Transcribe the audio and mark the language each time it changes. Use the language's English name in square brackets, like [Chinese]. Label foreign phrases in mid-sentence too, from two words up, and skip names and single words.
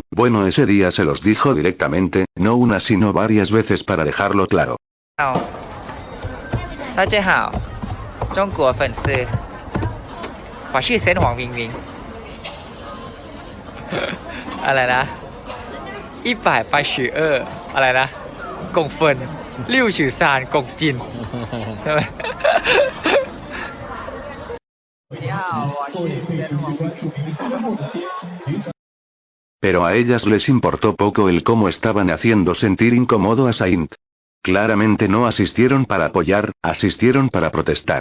[Spanish] Bueno, ese día se los dijo directamente, no una sino varias veces para dejarlo claro. [Chinese] 大家好，中国粉丝，我是神黄明明。 [Thai] อะไรนะ182อะไรนะ [Chinese] 公分六十三公斤 [Thai] ใช่ไหม [Spanish] Pero a ellas les importó poco el cómo estaban haciendo sentir incómodo a Saint. Claramente no asistieron para apoyar, asistieron para protestar.